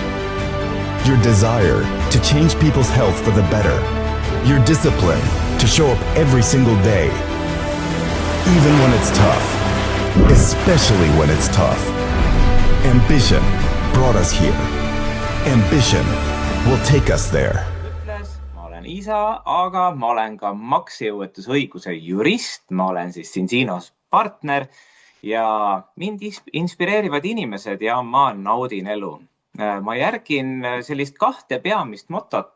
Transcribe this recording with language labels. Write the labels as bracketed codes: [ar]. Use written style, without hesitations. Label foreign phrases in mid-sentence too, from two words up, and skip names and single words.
[en] Your desire to change people's health for the better. Your discipline to show up every single day. Even when it's tough. Especially when it's tough. Ambition brought us here. Ambition will take us there. [et] Ma olen isa, aga ma olen ka maksejõuetusõiguse jurist. Ma olen siis Zinzinos partner ja mind inspireerivad inimesed ja ma naudin elu. Ma järgin sellist 2 peamist motot.